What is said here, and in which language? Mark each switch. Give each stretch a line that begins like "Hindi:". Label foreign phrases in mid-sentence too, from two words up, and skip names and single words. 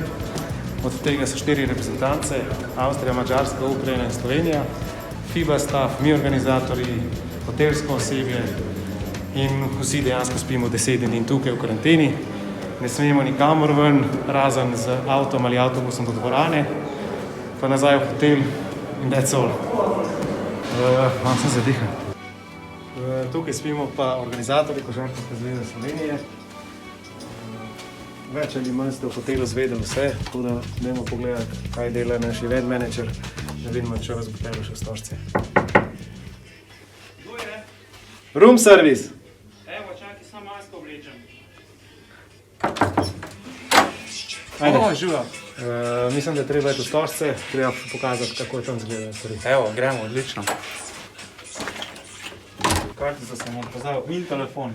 Slovenian: Od tega so 4 reprezentance, Avstrija, Madžarska, Ukrajina in Slovenija. FIBA staff, mi organizatorji, hotelsko osebje in vsi dejansko spimo 10 dni tukaj v karanteni. Ne smemo nikamor ven, razen z avtom ali avtobusom do dvorane, pa nazaj v hotel in
English: that's all.
Slovenian: Malo sem zadihan. Tukaj spimo pa organizatorji Košarkarske zveze Slovenije. Več ali manj ste v hotelu zvedeli vse, tako da dajmo pogledati, kaj dela naš
English: event manager,
Slovenian: da vidimo, če vas bo telo še v stožce. Kdo je?
English: Room service!
Slovenian: Evo, čakaj, samo masko oblečem. Ajde. Živa. Mislim, da je treba iti v stožce, treba pokazati, kako tam izgleda stvari. Evo, gremo, odlično. Kartico sem vam pokazal in telefon.